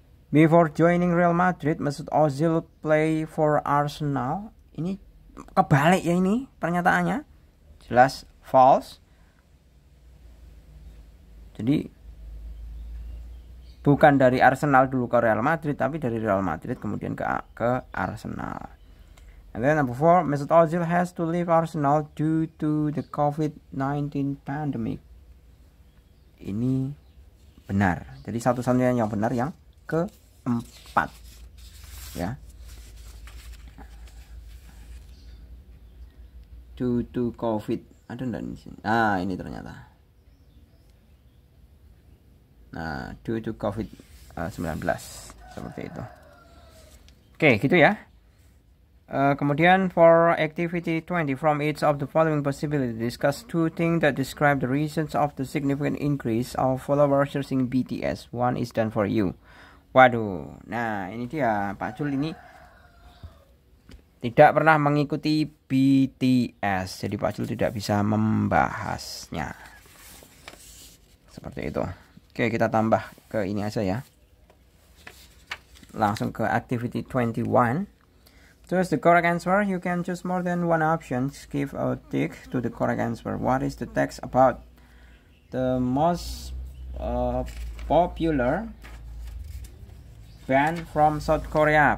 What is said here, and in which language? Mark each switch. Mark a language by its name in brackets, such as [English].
[English] Before joining Real Madrid, Mesut Ozil play for Arsenal. [Indonesian] Ini kebalik ya ini pernyataannya. Jelas false. Jadi bukan dari Arsenal dulu ke Real Madrid, tapi dari Real Madrid kemudian ke Arsenal. [English] And then number 4, Mesut Ozil has to leave Arsenal due to the COVID-19 pandemic. [Indonesian] Ini benar. Jadi satu-satunya yang benar yang keempat. Ya. [English] Due to COVID. [Indonesian] Ada enggak di sini? Nah, ini ternyata. Nah, [English] due to COVID-19 [Indonesian] seperti itu. Oke, gitu ya. Kemudian [English] for activity 20, from each of the following possibilities, discuss 2 things that describe the reasons of the significant increase of followers in BTS. 1 is done for you. [Indonesian] Waduh, nah ini dia Pak Jul ini tidak pernah mengikuti BTS, jadi Pak Jul tidak bisa membahasnya. Seperti itu. Oke, kita tambah ke ini aja ya. Langsung ke activity 21. [English] Choose the correct answer. You can choose more than one option. Give a tick to the correct answer. What is the text about? The most popular band from South Korea.